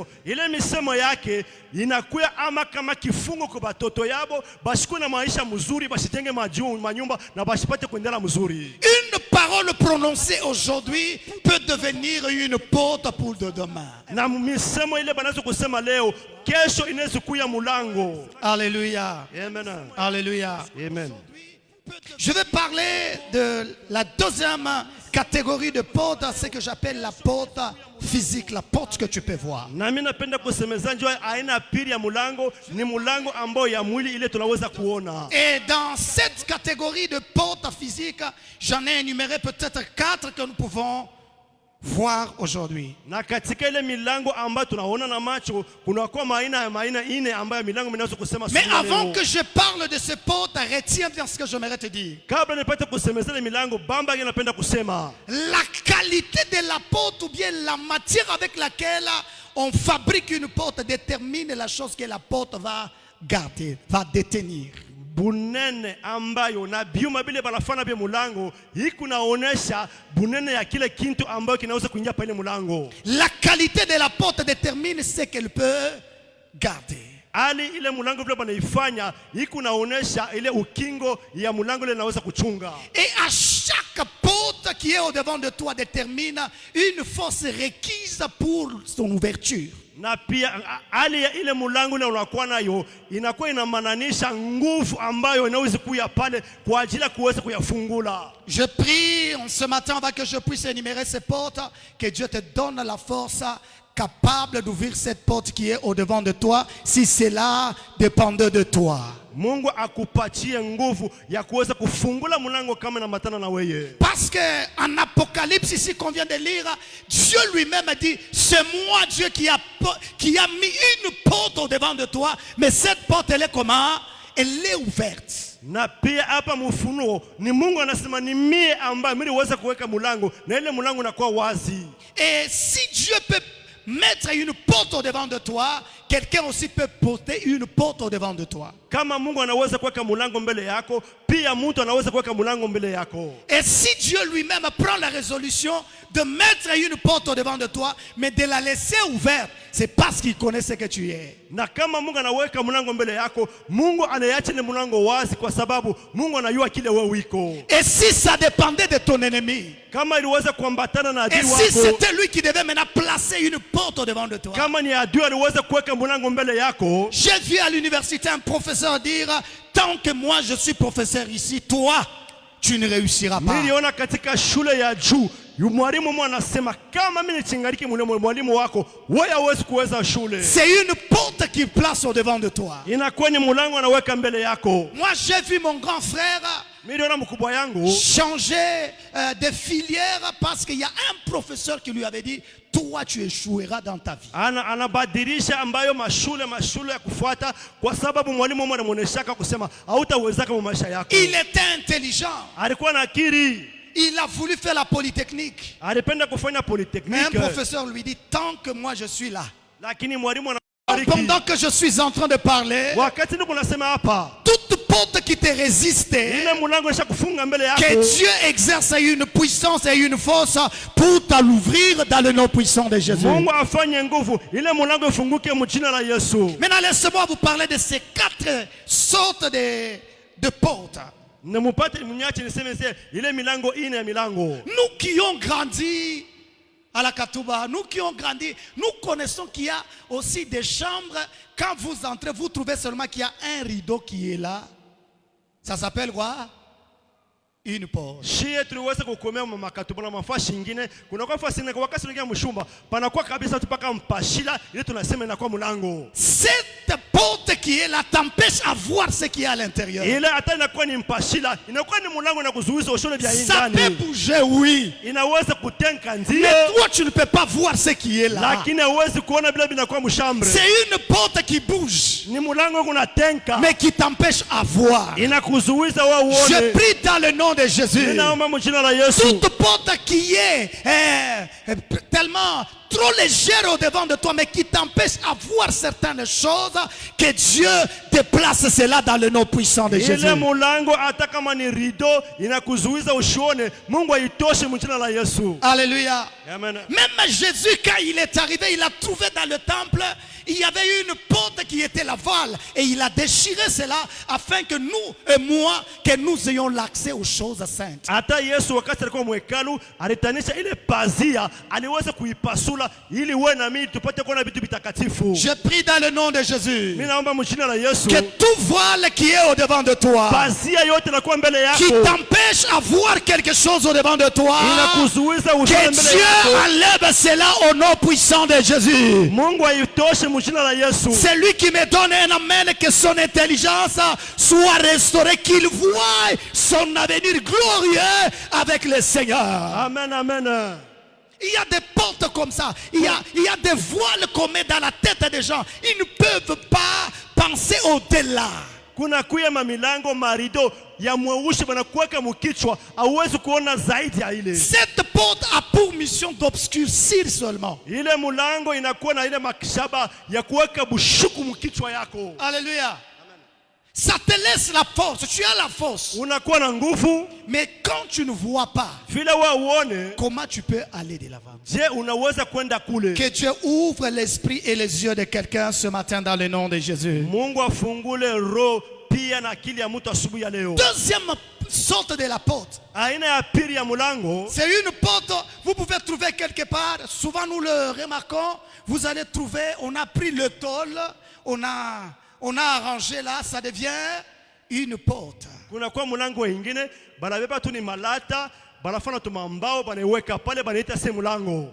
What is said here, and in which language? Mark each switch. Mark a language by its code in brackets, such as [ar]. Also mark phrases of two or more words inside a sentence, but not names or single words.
[sw] Ile misemo yake inakuya ama kama kifungo kwa batoto yabo, bashikuwe na maisha mzuri, bashitenge manyumba na bashipate kuendelea mzuri. [fr] Une parole prononcée aujourd'hui peut devenir une porte pour de demain. [sw] Na misemo ile banazo kusema leo, kesho inaweza kuya mulango. [fr] Alléluia. Amen. Alléluia. Amen. Je vais parler de la deuxième catégorie de porte, ce que j'appelle la porte physique, la porte que tu peux voir. [sw] Na mimi napenda kusemeza njoo aina pili ya mulango, ni mulango ambao ya mwili ile tunaweza kuona. [fr] Et dans cette catégorie de porte physique, j'en ai énuméré peut-être 4 que nous pouvons voir aujourd'hui. [sw] Na katika ile milango ambayo tunaona na macho kuna kwa maina ine ambayo milango minaweza kusema. [fr] Mais avant que je parle de ces portes, retiens bien ce que j'aimerais te dire. [sw] Kabla nipate kusemeza ile milango bamba yeye napenda kusema [fr] La qualité de la porte ou bien la matière avec laquelle on fabrique une porte détermine la chose que la porte va garder, va détenir. [sw] bunene ambayo na biuma bile balafana bya mulango ikunaonesha bunene ya kile kintu ambayo kinaweza kuingia pale mulango. [fr] La qualité de la porte détermine ce qu'elle peut garder. [sw] Ali ile mulango vile banaifanya ikunaonesha ile ukingo ya mulango ile inaweza kuchunga. [fr] Et à chaque porte qui est au devant de toi détermine une force requise pour son ouverture. [sw] Na pia hali ya ile mulango ile unakuwa nayo inakuwa inamaanisha nguvu ambayo inaweza kuya pale kwa ajili ya kuweza kuyafungula. [fr] Je prie en ce matin avant que je puisse énumérer ces portes, que Dieu te donne la force capable d'ouvrir cette porte qui est au devant de toi, si cela dépendait de toi. [sw] Mungu akupatie nguvu ya kuweza kufungula mulango kama na matana na weye. [fr] Parce que en Apocalypse ici qu'on vient de lire, Dieu lui-même dit, c'est moi Dieu qui a mis une porte au devant de toi, mais cette porte elle est comment? Elle est ouverte. [sw] Na pia hapa mfunuo ni Mungu anasema ni mie ambaye mimi niweza kuweka mulango na ile mulango unakuwa wazi. [fr] Et si Dieu peut mettre une porte au devant de toi, quelqu'un aussi peut porter une porte au devant de toi. [sw] Kama Mungu anaweza kuweka mulango mbele yako, pia mtu anaweza kuweka mulango mbele yako. [fr] Et si Dieu lui-même prend la résolution de mettre une porte au devant de toi, mais de la laisser ouverte, c'est parce qu'il connaît ce que tu es. [sw] Na kama Mungu anaweka mulango mbele yako, Mungu anaacha ile mulango wazi kwa sababu Mungu anajua kile wewe wiko. [fr] Et si ça dépendait de ton ennemi, [sw] Kama iliweza kuambatana na adui [fr] et [sw] wako, [fr] si c'était lui qui devait maintenant placer une porte au devant de toi. [sw] kama ni adui aliweza kuweka mulango mbele yako, [fr] J'ai vu à l'université un professeur dire, tant que moi je suis professeur ici, toi, tu ne réussiras pas. [sw] niliona katika shule ya juu mwalimu mmoja anasema kama mimi nichingariki mwalimu wako wewe hauwezi kuweza shule. [fr] C'est une porte qui place au devant de toi. [sw] Inakuwa ni mulango anaweka mbele yako. [fr] Moi j'ai vu mon grand frère [sw] Niliona mkubwa yangu [fr] changer de filière parce qu'il y a un professeur qui lui avait dit, toi tu échoueras dans ta vie. [sw] anabadilisha ambayo mashule ya kufuata kwa sababu mwalimu mmoja anamuoneshaka kusema hautawezaka mu maisha yako. [fr] Il était intelligent. [sw] Alikuwa na akili. [fr] Il a voulu faire la polytechnique. [sw] Alipenda kufanya [fr] Mais un [sw] polytechnique. [fr] professeur lui dit, tant que moi je suis là, [sw] Lakini mwalimu anabariki. [fr] pendant que je suis en train de parler, [sw] Wakati niko nasema hapa, [fr] toute porte qui te résiste, [sw] ile mulango ishakufunga mbele yako. [fr] que Dieu exerce une puissance et une force pour te l'ouvrir dans le nom puissant de Jésus. [sw] Mungu afanye nguvu ile mulango ifunguke mjina la Yesu. [fr] Maintenant, laissez-moi vous parler de ces 4 sortes de portes. [sw] Nemupate mnyache niseme ile milango ine ya milango. [fr] Nous qui ont grandi à la Katouba, nous qui ont grandi, nous connaissons qu'il y a aussi des chambres. Quand vous entrez, vous trouvez seulement qu'il y a un rideau qui est là. Ça s'appelle quoi? une porte. [sw] shie tuliweza kukomea makatubu na mafasi ingine kuna kwa fasi ingine wakati tunaingia mshumba panakuwa kabisa tupaka mpashila ile tunasema inakuwa mlango. [fr] Cette porte qui est là t'empêche à voir ce qui est à l'intérieur. [sw] Ile hata inakuwa ni mpashila inakuwa ni mlango na kuzuiza ushole vya [fr] Ça [sw] ndani. [fr] peut bouger, oui. [sw] Inaweza kutenka ndio. [fr] Mais toi tu ne peux pas voir ce qui est là. [sw] Lakini hauwezi kuona bila binakuwa mshambre. [fr] C'est une porte qui bouge, [sw] Ni mlango kunatenka. [fr] mais qui t'empêche à voir. [sw] Inakuzuiza wewe uone. [fr] Je prie dans le nom de Jésus. [sw] Ninaomba mjina la Yesu. [fr] Toute porte qui est tellement trop légère au devant de toi, mais qui t'empêche à voir certaines choses, que Dieu déplace cela dans le nom puissant de Jésus. [sw] Ile mlango hata kama ni rido inakuzuiza usione, Mungu aitoshe mjina la Yesu. [fr] Alléluia. Amen. Même Jésus, quand il est arrivé, il a trouvé dans le temple, il y avait une porte qui était la voile. Et il a déchiré cela afin que nous et moi, que nous ayons l'accès aux choses saintes. [sw] Hata Yesu wakati alikuwa mwekalu alitanisha ile pazia aliweza kuipasula ili wewe na mimi tupate kuona vitu vitakatifu. [fr] Je prie dans le nom de Jésus [sw] Mimi naomba mjina la Yesu. [fr] que tout voile qui est au devant de toi, [sw] Pazia yote inakuwa mbele yako. [fr] qui t'empêche à voir quelque chose au devant de toi, [sw] Inakuzuiza usione [fr] que [sw] mbele [fr] Dieu [sw] yako. [fr] enlève cela au nom puissant de Jésus. [sw] Mungu aitoshe mjina la Yesu. [fr] C'est lui qui me donne un amen, que son intelligence soit restaurée, qu'il voie son avenir glorieux avec le Seigneur. Amen, amen. Il y a des portes comme ça, il y a des voiles qu'on met dans la tête des gens. Ils ne peuvent pas penser au-delà. [sw] Kuna kuya mamilango marido ya mweushi banakuweka mkichwa hauwezi kuona zaidi ya ile. [fr] Cette porte a pour mission d'obscurcir seulement. [sw] Ile mulango inakuwa na ile makishaba ya kuweka bushuku mkichwa yako. [fr] Alléluia. Ça te laisse la force, tu as la force. [sw] Unakuwa na nguvu, [fr] Mais quand tu ne vois pas, [sw] vile wewe uone, [fr] comment tu peux aller de l'avant? [sw] je unaweza kwenda kule. [fr] Que Dieu ouvre l'esprit et les yeux de quelqu'un ce matin dans le nom de Jésus. [sw] Mungu afungule roho pia na akili ya mtu asubuhi ya leo. [fr] Deuxième sorte de la porte. [sw] Aina ya pili ya mulango, [fr] C'est une porte, vous pouvez trouver quelque part, souvent nous le remarquons, vous allez trouver, on a pris le tôle, on a arrangé là, ça devient une porte. [sw] kuna kwa mulango wengine banabeba tu ni malata, banafanya tu mambao, banaiweka pale, banaita se mulango.